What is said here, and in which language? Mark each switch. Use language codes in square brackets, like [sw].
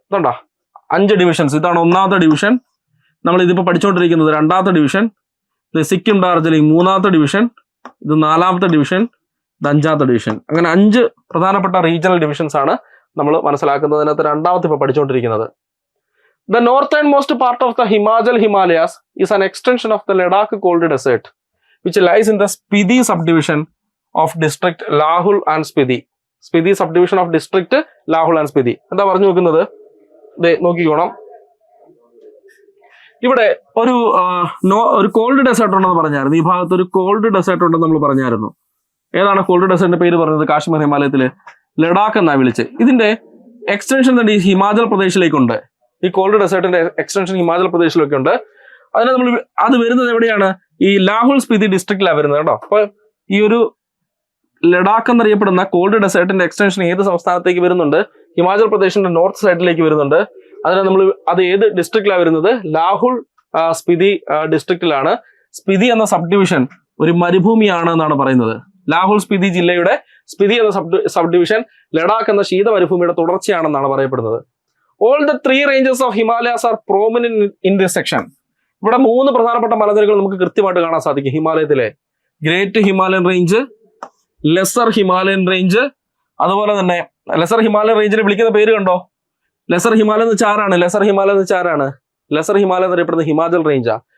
[ml] ഇതുണ്ടോ 5 ഡിവിഷൻസ്. ഇതാണ് 1ാമത്തെ ഡിവിഷൻ. നമ്മൾ ഇതിപ്പോൾ പഠിച്ചുകൊണ്ടിരിക്കുന്നത് 2ാമത്തെ ഡിവിഷൻ. സിക്കിം, ഡാർജിലിംഗ് 3ാമത്തെ ഡിവിഷൻ. ഇത് 4ാമത്തെ ഡിവിഷൻ. ഇത് 5ാമത്തെ ഡിവിഷൻ. അങ്ങനെ 5 പ്രധാനപ്പെട്ട റീജിയണൽ ഡിവിഷൻസ് ആണ് നമ്മൾ മനസ്സിലാക്കുന്നതിനകത്ത് 2ാമത്തെ ഇപ്പോൾ പഠിച്ചുകൊണ്ടിരിക്കുന്നത്. [en] The northernmost part of the Himachal Himalayas is an extension of the Ladakh cold desert, which lies in the Spiti subdivision of district Lahul and Spiti. Spiti subdivision of district Lahul and Spiti. [ml] എന്താ പറഞ്ഞു നോക്കുന്നത്? നോക്കിക്കോണം. ഇവിടെ ഒരു called desert ഉണ്ടെന്ന് പറഞ്ഞായിരുന്നു. ഈ ഭാഗത്ത് ഒരു കോൾഡ് ഡെസേർട്ട് ഉണ്ടെന്ന് നമ്മൾ പറഞ്ഞായിരുന്നു. ഏതാണ് കോൾഡ് ഡെസേർട്ടിന്റെ പേര് പറഞ്ഞത്? കാശ്മീർ ഹിമാലയത്തില് ലഡാക്ക് എന്നാ വിളിച്ച്. ഇതിന്റെ എക്സ്റ്റൻഷൻ തന്നെ ഈ ഹിമാചൽ പ്രദേശിലേക്കുണ്ട്. ഈ കോൾഡ് ഡെസേർട്ടിന്റെ എക്സ്റ്റൻഷൻ ഹിമാചൽ പ്രദേശിലൊക്കെ ഉണ്ട്. അത് വരുന്നത് എവിടെയാണ്? ഈ ലാഹുൽ സ്പിതി ഡിസ്ട്രിക്റ്റിലാണ് വരുന്നത് കേട്ടോ. അപ്പൊ ഈ ഒരു ലഡാക്ക് എന്നറിയപ്പെടുന്ന കോൾഡ് ഡെസേർട്ടിന്റെ എക്സ്റ്റൻഷൻ ഏത് സംസ്ഥാനത്തേക്ക് വരുന്നുണ്ട്? ഹിമാചൽ പ്രദേശിന്റെ നോർത്ത് സൈഡിലേക്ക് വരുന്നുണ്ട്. അത് ഏത് ഡിസ്ട്രിക്റ്റിലാണ് വരുന്നത്? ലാഹുൽ സ്പിതി ഡിസ്ട്രിക്റ്റിലാണ്. സ്പിതി എന്ന സബ് ഡിവിഷൻ ഒരു മരുഭൂമിയാണ് എന്നാണ് പറയുന്നത്. ലാഹുൽ സ്പിതി ജില്ലയുടെ സ്പിതി എന്ന സബ് ഡിവിഷൻ ലഡാക്ക് എന്ന ശീത മരുഭൂമിയുടെ തുടർച്ചയാണെന്നാണ് പറയപ്പെടുന്നത്. [en] All the three ranges of Himalayas are prominent in this section. [ml] ഇവിടെ 3 പ്രധാനപ്പെട്ട മലനിരകൾ നമുക്ക് കൃത്യമായിട്ട് കാണാൻ സാധിക്കും ഹിമാലയത്തിലെ. Great Himalayan range, lesser Himalayan range, അതുപോലെ തന്നെ ലെസർ ഹിമാലയൻ റേഞ്ചിനെ വിളിക്കുന്ന പേര് കണ്ടോ? ലെസർ ഹിമാലയം എന്ന് വെച്ചാൽ ആരാണ്? ലെസർ ഹിമാലയം എന്ന് വെച്ചാൽ ആരാണ്? ലെസർ ഹിമാലയം എന്നറിയപ്പെടുന്ന ഹിമാചൽ റേഞ്ചാ.